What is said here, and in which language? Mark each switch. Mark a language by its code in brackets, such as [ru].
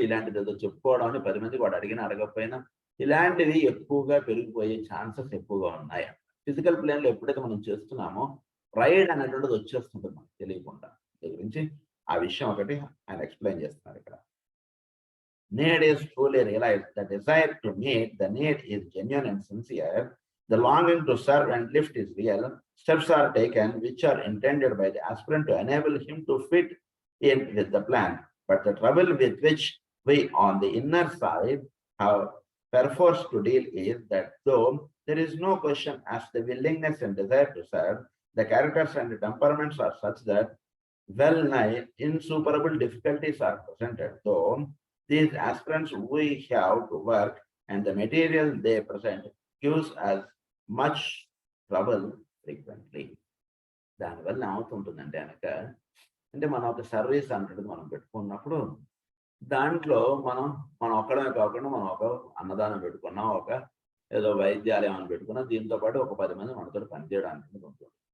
[te] ఇలాంటిది ఏదో చెప్పుకోవడం అని 10 మందికి వాడు అడిగినా అడగకపోయినా ఇలాంటివి ఎక్కువగా పెరిగిపోయే ఛాన్సెస్ ఎక్కువగా ఉన్నాయి. ఫిజికల్ ప్లేన్‌లో ఎప్పుడైతే మనం చేస్తున్నామో ప్రైడ్ అనేటువంటిది వచ్చేస్తుంటుంది మనకు తెలియకుండా. దీని గురించి ఆ విషయం ఒకటి ఆయన ఎక్స్‌ప్లెయిన్ చేస్తున్నారు ఇక్కడ. [en] Need is truly realized. The desire to meet the need is genuine and sincere. The longing to serve and lift is real. Steps are taken which are intended by the aspirant to enable him to fit in with the plan. But the trouble with which we on the inner side have perforce to deal is that though there is no question as the willingness and desire to serve, the characters and the temperaments are such that well nigh insuperable difficulties are presented. Though these aspirants we have to work and the material they present gives us much trouble frequently. [te] దానివల్ల ఏమవుతుంటుందంటే కనుక, అంటే మనం ఒక service అంటది మనం పెట్టుకున్నప్పుడు దాంట్లో మనం ఒక్కడమే కాకుండా మనం ఒక అన్నదానం పెట్టుకున్నాం, ఒక ఏదో వైద్యాలయం అని పెట్టుకున్నాం, దీంతో పాటు ఒక 10 మంది మనతో పనిచేయడానికి ఉంటుంది.